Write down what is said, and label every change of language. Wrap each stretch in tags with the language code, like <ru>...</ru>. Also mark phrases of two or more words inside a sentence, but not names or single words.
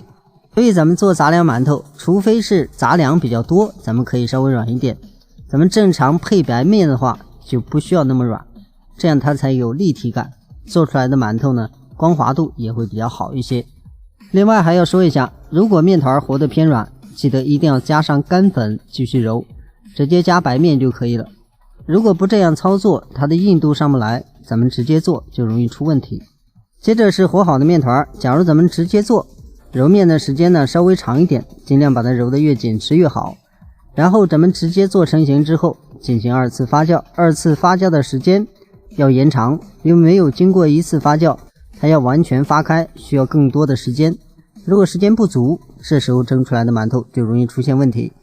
<zh>所以咱們做雜糧饅頭，除非是雜糧比較多，咱們可以稍微軟一點，咱們正常配白面的話就不需要那麼軟，這樣它才有立體感，做出來的饅頭呢光滑度也會比較好一些。另外還要說一下，如果面團和得偏軟，記得一定要加上乾粉繼續揉，直接加白面就可以了。如果不這樣操作，它的硬度上不來，咱們直接做就容易出問題。接着是和好的面團，假如咱們直接做，揉面的時間呢稍微長一點，盡量把它揉得越緊實越好。然後咱們直接做成型之後進行2次發酵，2次發酵的時間要延長，因為沒有經過1次發酵，它要完全發開需要更多的時間。如果時間不足，這時候蒸出來的饅頭就容易出現問題。</zh>